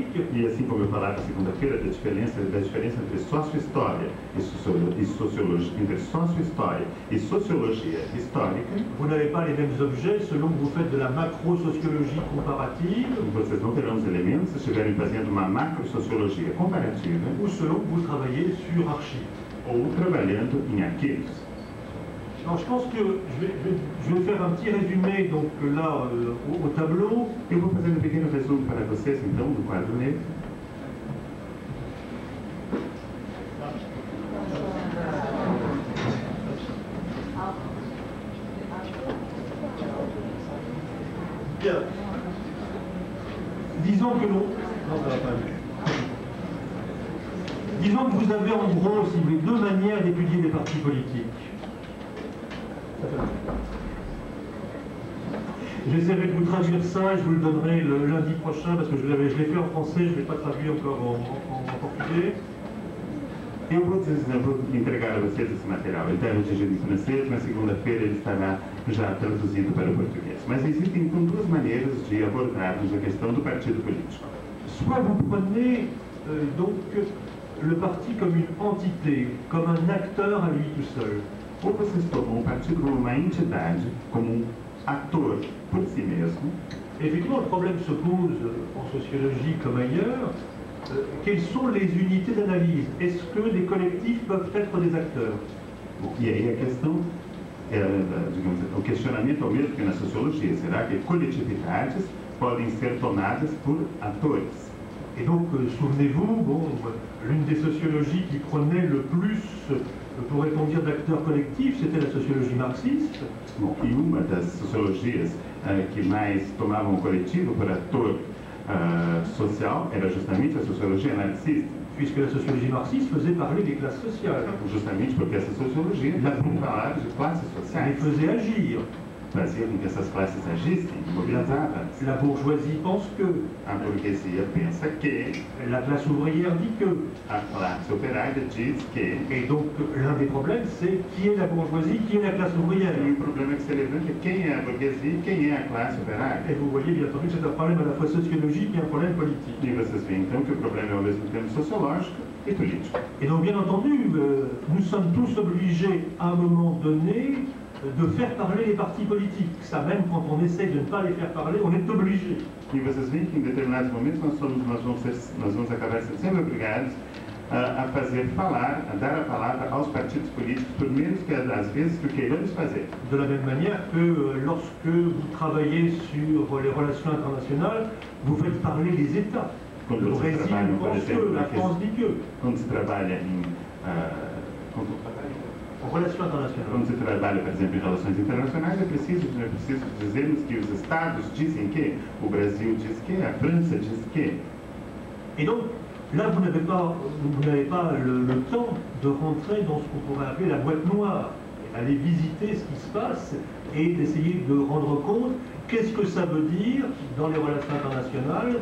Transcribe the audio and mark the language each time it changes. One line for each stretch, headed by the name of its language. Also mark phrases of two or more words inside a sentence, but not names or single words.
Portuguese: E assim como eu falava segunda-feira da diferença entre sócio-história e sociologia, entre sócio-história e sociologia histórica.
French: Vous n'avez pas les mêmes objets selon que vous faites de la macro-sociologie comparative.
Portuguese: Vocês não terão os elementos se estiverem fazendo uma macro-sociologia comparativa.
French: Ou selon que vous travaillez sur archives.
Portuguese: Ou trabalhando em arquivos.
French: Alors je pense que je vais faire un petit résumé donc là au tableau.
Portuguese: Eu vou fazer um pequeno resumo para vocês então do quadro negro.
French: Bien. Disons que disons que vous avez en gros, si vous voulez, deux manières d'étudier les partis politiques. J'essaierai de vous traduire ça et je vous le donnerai le lundi prochain parce que je l'ai fait en français, je ne l'ai pas traduit encore en portugais.
Portuguese: Eu vou entregar a vocês esse material. Ele está redigido em francês, na segunda-feira ele estará já traduzido para o português. Mas existem então duas maneiras de abordarmos a questão do partido político.
French: Soit vous prenez donc le parti comme une entité, comme un acteur à lui tout seul.
Portuguese: Ou vocês tomam o partido como uma entidade, como um ator por si mesmo.
French: Effectivement, le problème se pose en sociologie comme ailleurs. Quelles sont les unités d'analyse? Est-ce que des collectifs peuvent être des acteurs?
Portuguese: Bom, e aí a questão, digamos, o questionamento é o mesmo que na sociologia. Será que coletividades podem ser tomadas por atores?
French: Et donc, souvenez-vous, l'une des sociologies qui prenait le plus, pourrait-on dire, d'acteurs collectifs, c'était la sociologie marxiste.
Portuguese: Bom, e uma das sociologias que mais tomavam o coletivo por ator social era justamente a sociologia marxista.
French: Puisque la sociologie marxiste faisait parler des classes sociales.
Portuguese: Justamente porque essa sociologia falava de classes sociais.
French: Les faisait agir.
Portuguese: Fazia com que essas classes agissem, mobilizavam.
French: La bourgeoisie pense que.
Portuguese: A burguesia pensa que.
French: La classe ouvrière dit que.
Portuguese: A classe operária diz que.
French: Et donc, l'un des problèmes, c'est qui est la bourgeoisie, qui est la classe ouvrière.
Portuguese: E o problema que se levanta é quem é a burguesia e quem é a classe operária.
French: Et vous voyez bien entendu que c'est un problème à la fois sociologique et un problème politique.
Portuguese: E vocês veem então que o problema é ao mesmo tempo sociológico e político.
French: Et donc, bien entendu, nous sommes tous obligés, à un moment donné, de faire parler les partis politiques. Ça, même quand on essaie de ne pas les faire parler, on est obligé.
Portuguese: E vocês veem que em determinados momentos nós vamos acabar sendo sempre obrigados a fazer falar, a dar a palavra aos partidos políticos, por menos que às vezes que queiramos fazer.
French: De la même manière que lorsque vous travaillez sur les relations internationales, vous faites parler les États.
Portuguese: Quando
French: Le
Portuguese: você
French: Brésil
Portuguese: trabalha, por
French: pense que,
Portuguese: exemplo,
French: la France dit que.
Portuguese: quando se trabalha em
French: En relations internationales.
Portuguese: quando se trabalha, por exemplo, em relações internacionais, é preciso dizermos que os Estados dizem que, o Brasil diz que, a França diz que.
French: Et donc, là, vous n'avez pas le temps de rentrer dans ce qu'on pourrait appeler la boîte noire, aller visiter ce qui se passe et d'essayer de rendre compte qu'est-ce que ça veut dire dans les relations internationales.